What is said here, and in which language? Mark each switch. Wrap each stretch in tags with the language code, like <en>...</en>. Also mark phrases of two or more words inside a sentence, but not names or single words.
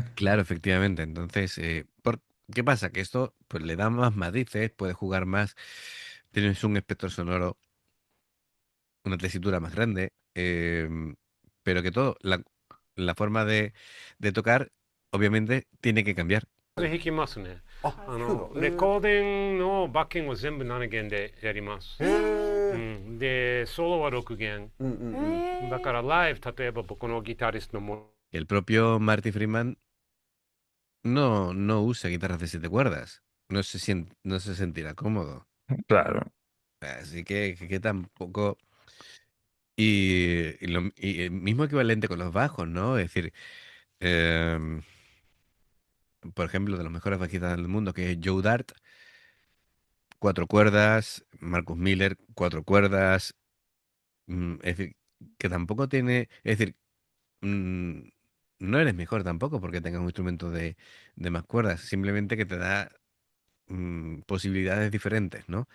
<es>Claro, efectivamente. Entonces, ¿qué pasa? Que esto pues le da más matices, puedes jugar más, tienes un espectro sonoro, una tesitura más grande, pero que todo, la forma de tocar, obviamente, tiene que cambiar.</es> <ja>弾きますね。あ、弾くの。レコーディングのバッキングを全部7弦でやります。へえ。で、ソロは6弦。うんうんうん。へーだからライブ、例えば僕のギタリストのも</ja> <es>El propio Marty Friedman no usa guitarras de 7 cuerdas. No se sentirá cómodo. Claro. Así que tampoco. Y el mismo equivalente con los bajos, ¿no? Es decir, em, por ejemplo, de los mejores bajistas del mundo, que es Joe Dart, 4 cuerdas, Marcus Miller, 4 cuerdas, es decir, que tampoco tiene, es decir, mm, no eres mejor tampoco porque tengas un instrumento de más cuerdas, simplemente que te da posibilidades diferentes, ¿no?</es>